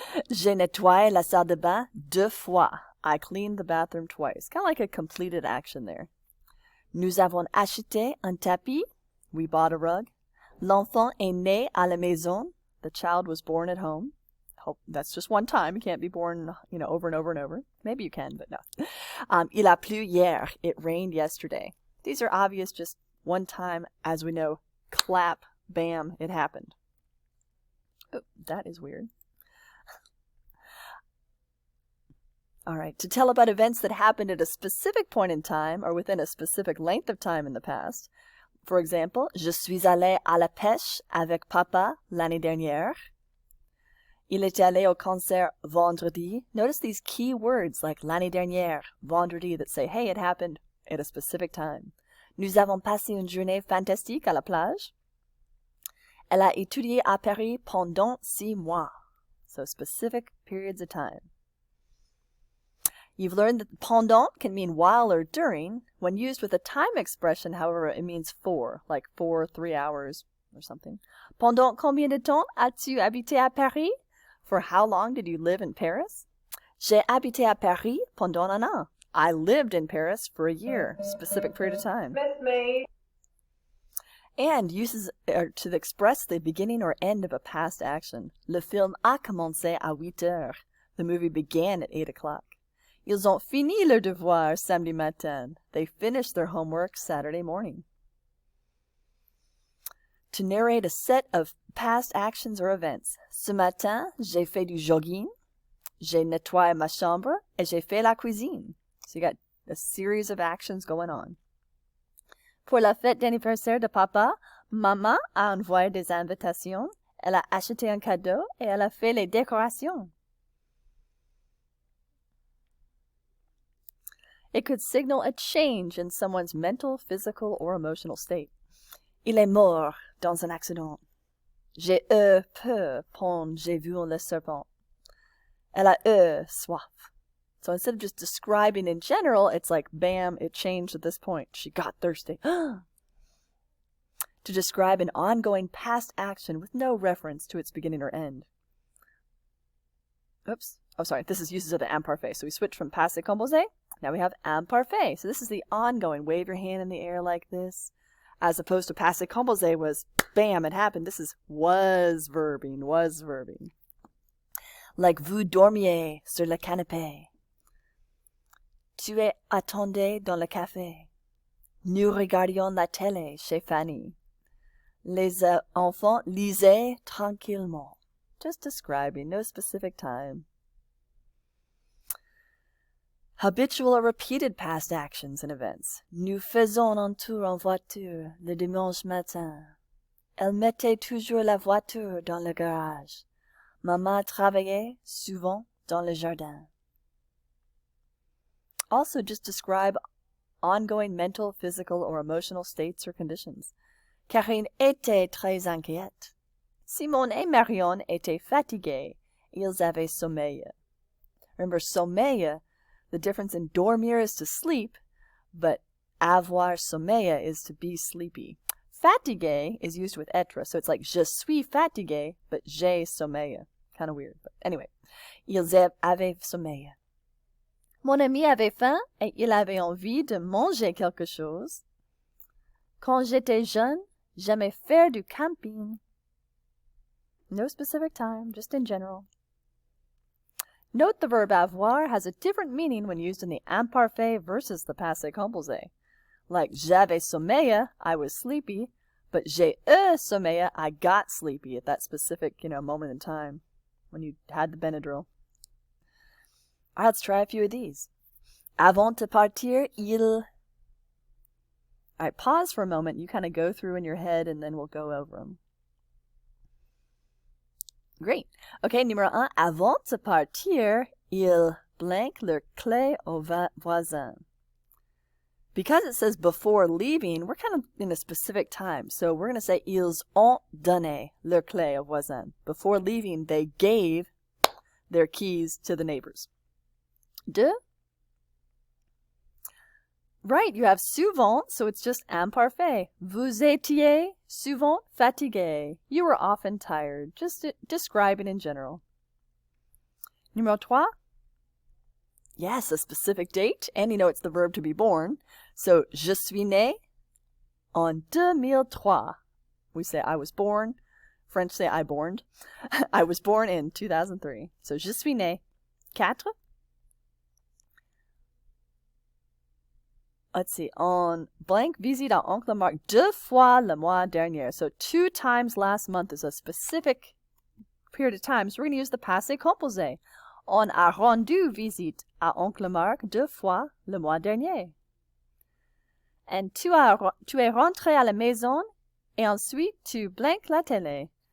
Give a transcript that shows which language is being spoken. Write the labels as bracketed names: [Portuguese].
[French] J'ai nettoyé la salle de bain 2 fois. [English] I cleaned the bathroom twice. Kind of like a completed action there. [French] Nous avons acheté un tapis. [English] We bought a rug. [French] L'enfant est né à la maison. [English] The child was born at home. Hope that's just one time. You can't be born, over and over and over. Maybe you can, but no. [French] Il a plu hier. [English] It rained yesterday. These are obvious, just one time. As we know, clap, bam, it happened. Oh, that is weird. All right, to tell about events that happened at a specific point in time or within a specific length of time in the past. For example, [French] je suis allé à la pêche avec papa l'année dernière. Il est allé au concert vendredi. [English] Notice these key words like l'année dernière, vendredi, that say, hey, it happened at a specific time. [French] Nous avons passé une journée fantastique à la plage. Elle a étudié à Paris pendant 6 mois. [English] So specific periods of time. You've learned that pendant can mean while or during. When used with a time expression, however, it means for, like 3 hours or something. [French] Pendant combien de temps as-tu habité à Paris? [English] For how long did you live in Paris? [French] J'ai habité à Paris pendant un an. [English] I lived in Paris for a year, specific period of time. Miss me. And uses to express the beginning or end of a past action. [French] Le film a commencé à 8 heures. [English] The movie began at 8 o'clock. [French] Ils ont fini leur devoir samedi matin. [English] They finished their homework Saturday morning. To narrate a set of past actions or events. [French] Ce matin, j'ai fait du jogging. J'ai nettoyé ma chambre. Et j'ai fait la cuisine. [English] So you got a series of actions going on. [French] Pour la fête d'anniversaire de papa, maman a envoyé des invitations. Elle a acheté un cadeau et elle a fait les décorations. [English] It could signal a change in someone's mental, physical, or emotional state. [French] Il est mort dans un accident. J'ai eu peur quand j'ai vu le serpent. Elle a eu soif. [English] So instead of just describing in general, it's like, bam, it changed at this point. She got thirsty. To describe an ongoing past action with no reference to its beginning or end. Oops. Oh, sorry. This is uses of the imparfait. So we switch from passé composé. Now we have imparfait. So this is the ongoing. Wave your hand in the air like this. As opposed to passé composé was, bam, it happened. This is was verbing. [French] Like vous dormiez sur le canapé. Tu es attendé dans le café. Nous regardions la télé chez Fanny. Les enfants lisaient tranquillement. [English] Just describing, no specific time. Habitual or repeated past actions and events. [French] Nous faisons un tour en voiture le dimanche matin. Elle mettait toujours la voiture dans le garage. Maman travaillait souvent dans le jardin. [English] Also, just describe ongoing mental, physical, or emotional states or conditions. [French] Karine était très inquiète. Simone et Marion étaient fatigués. Ils avaient sommeil. [English] Remember, sommeil, the difference in dormir is to sleep, but avoir sommeil is to be sleepy. Fatigué is used with être, so it's like [French] je suis fatigué, [English] but [French] j'ai sommeil. [English] Kind of weird, but anyway. [French] Ils avaient sommeil. Mon ami avait faim et il avait envie de manger quelque chose. Quand j'étais jeune, j'aimais faire du camping. [English] No specific time, just in general. Note the verb avoir has a different meaning when used in the imparfait versus the passé composé. Like [French] j'avais sommeil, [English] I was sleepy, But [French] j'ai sommeil, [English] I got sleepy at that specific, moment in time when you had the Benadryl. All right, let's try a few of these. [French] Avant de partir, il... [English] All right, pause for a moment. You kind of go through in your head, and then we'll go over them. Great. Okay, numéro 1. [French] Avant de partir, il blanque leur clé au voisin. [English] Because it says before leaving, we're kind of in a specific time. So we're going to say, [French] ils ont donné leur clé au voisin. [English] Before leaving, they gave their keys to the neighbors. De. Right, you have souvent, so it's just imparfait. [French] Vous étiez souvent fatigué. [English] You were often tired. Just describing in general. Numéro 3. Yes, a specific date, and it's the verb to be born. [French] So, je suis né en 2003. [English] We say I was born. French say I borned. I was born in 2003. So, [French] je suis né. [English] 4. Let's see. [French] On blank visite à Oncle Marc 2 fois le mois dernier. [English] So 2 times last month is a specific period of time. So we're going to use the passé composé. [French] On a rendu visite à Oncle Marc 2 fois le mois dernier. And tu es rentré à la maison et ensuite tu blanques la télé.